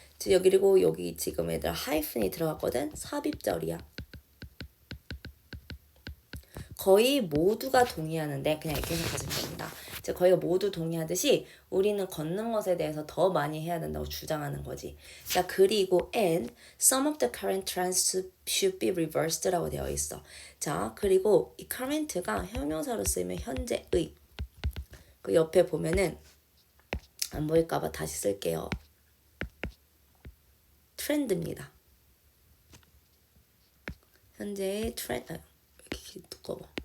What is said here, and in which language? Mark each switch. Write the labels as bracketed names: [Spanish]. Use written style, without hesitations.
[Korean] 그리고 여기 지금 애들 하이픈이 들어갔거든. 삽입절이야. 거의 모두가 동의하는데 그냥 이렇게 생각하시면 됩니다. 즉 거의가 모두 동의하듯이 우리는 걷는 것에 대해서 더 많이 해야 된다고 주장하는 거지. 자, 그리고 [English] and some of the current trends should be reversed [Korean] 라고 되어 있어. 자, 그리고 이 current가 형용사로 쓰이면 현재의. 그 옆에 보면은 안 보일까봐 다시 쓸게요. 트렌드입니다. 현재의 트렌드. 이렇게 두꺼워.